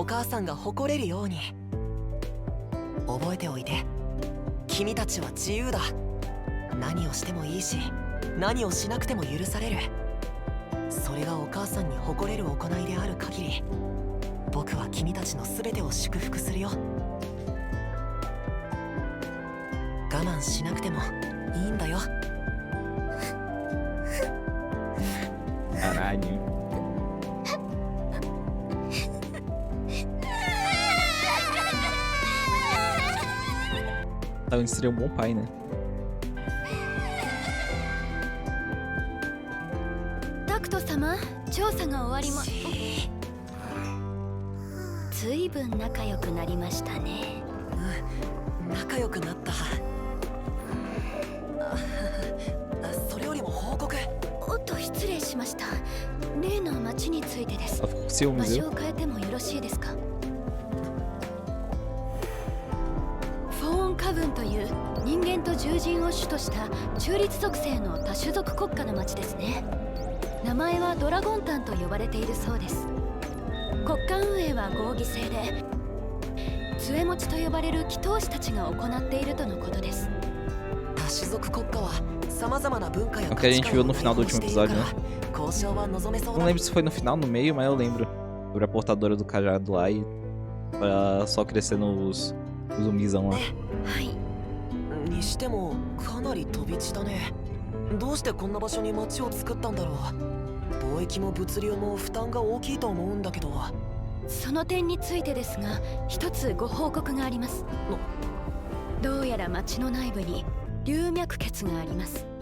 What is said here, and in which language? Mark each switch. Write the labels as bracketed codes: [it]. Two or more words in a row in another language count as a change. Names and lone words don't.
[ja] 母さんが誇れるように覚えておいて君たちは自由だ何をしてもいいし何をしなくても許されるそれがお母さんに誇れる行いである限り僕は君たちの全てを祝福するよ我慢しなくてもいいんだよ [pt] Caralho. Então ele seria um bom pai, né? [ja] タクト様、調査が終わりま。ずいぶん仲良くなりましたね。仲良くなった。それよりも報告。おっと失礼しました。例の町についてです。 [pt] Ela ficou com ciúmes, [ja] 場 [pt] viu? [ja] 所を変えてもよろしいですか。フォーンカブンという人間と獣人を主とした中立属性の多種族国家の町ですね。名前はドラゴンタンと呼ばれているそうです。国家運営は合議制で杖持ちと呼ばれる祈祷師たちが行っているとのことです。多種族国家は様々な文化や [pt] É o que a [ja] 価値 [pt] gente [ja] 観 [pt] viu [ja] を [pt] no [ja] 内 [pt] final do [ja] 包し [pt] último [ja] ているか [pt] episódio, [ja] ら [pt] né? [ja] 交渉は望めそう [pt] Não [ja] だ。 [pt] lembro se foi no final, no meio, mas eu lembro. Sobre a portadora do cajado lá e pra só crescendo os zumbizão lá. [ja] はい。にしてもかなり飛び地だね。どうしてこんな場所に町を作ったんだろう。貿易も物流も負担が大きいと思うんだけど。その点についてですが、一つご報告があります。どうやら町の内部に龍脈穴があります。